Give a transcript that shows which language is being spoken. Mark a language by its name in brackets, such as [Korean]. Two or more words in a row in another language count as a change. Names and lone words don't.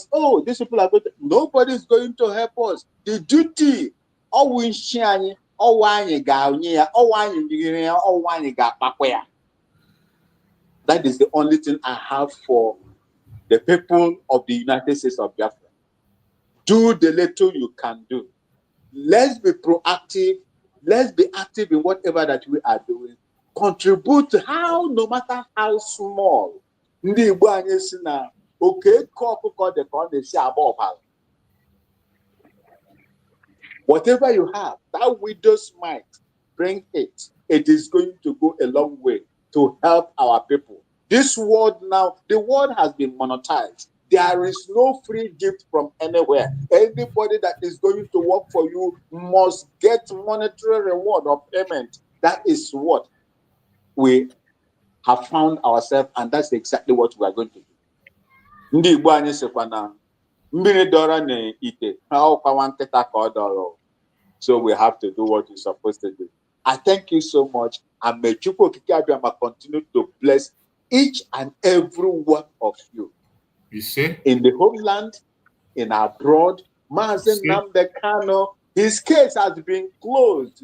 [English] Oh, these people are going to, nobody is going to help us. The duty, that is the only thing I have for the people of the United States of Biafra. Do the little you can do. Let's be proactive. Let's be active in whatever that we are doing. Contribute to how, no matter how small. [Igbo] Ndị Igbo anyị si na oke ọkụkọ dị ka ọ na-esi agba ọbara. [English] Whatever you have, that widow's mite, bring it. It is going to go a long way to help our people. This world now, the world has been monetized. There is no free gift from anywhere. Anybody that is going to work for you must get monetary reward or payment. That is what we have found ourselves, and that's exactly what we are going to do. [Igbo] Ndị Igbo anyị sịkwa na mmiri dọrọ n'ite ha ọkwa nkịta ka ọ dọrọ. [English] So we have to do what we're supposed to do. I thank you so much, and may Chukwu Okike Abiama continue to bless each and every one of you. You see? In the homeland, in abroad, Mazi Nnamdi Kanu, his case has been closed.